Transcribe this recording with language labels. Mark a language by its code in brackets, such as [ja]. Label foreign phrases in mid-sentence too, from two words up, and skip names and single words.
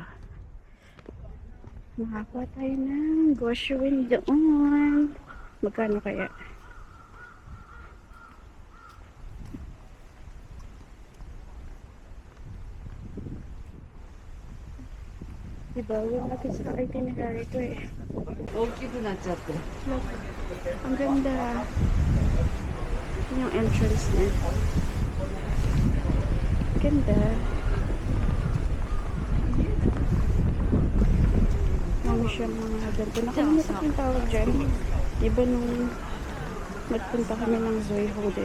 [tl] Makakuha tayo ng Goshuin doon. Magkano kaya? Diba, yung natin sa itinerary ko eh. [ja] 大きくなっちゃって。 [en] Look, [tl] ang ganda. Yun yung entrance niya. Ganda. Marami siyang mga ganito. Nakalimutan ko yung tawag dyan. Diba nung nagpunta kami ng Zoiho din.